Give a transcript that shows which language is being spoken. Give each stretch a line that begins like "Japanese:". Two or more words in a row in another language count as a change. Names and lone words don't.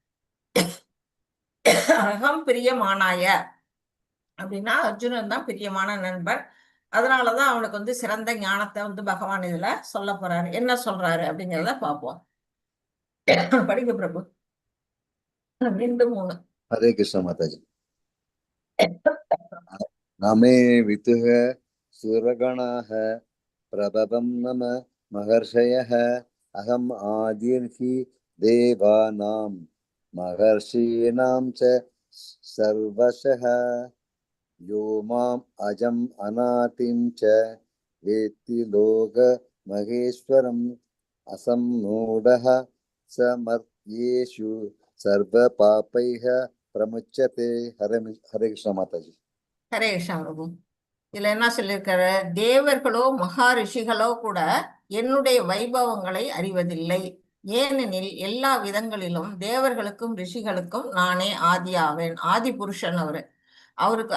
Sanskrit: अहं प्रियमाणाय
Tamil: அப்படின்னா அர்ஜுனன் தான் பிரியமான நண்பன். அதனாலதான் அவனுக்கு வந்து சிறந்த ஞானத்தை வந்து பகவான் இதுல சொல்ல போறாரு. என்ன சொல்றாரு அப்படிங்கிறத பார்ப்போம். படிக்க பிரபு. 2:3.
Hindi: हरे कृष्ण माता जी।
Sanskrit: नमे वितुः सुरगणाः प्रभवं नम महर्षयः अहम् आदिर्हि देवानां महर्षीणां च सर्वशः यो माम् अजम् अनादिं च वेत्ति लोक महेश्वरम् असम्मूढः समर्त्येषु सर्व पापैः प्रमुच्यते।
Hindi: हरे कृष्ण माता जी।
Tamil: ஹரே கிருஷ்ணா பிரபு. இதுல என்ன சொல்லியிருக்காரு? தேவர்களோ மகா ரிஷிகளோ கூட என்னுடைய வைபவங்களை அறிவதில்லை. ஏனெனில் எல்லா விதங்களிலும் தேவர்களுக்கும் ரிஷிகளுக்கும் நானே ஆதி ஆவேன். ஆதி புருஷன் அவருக்கு.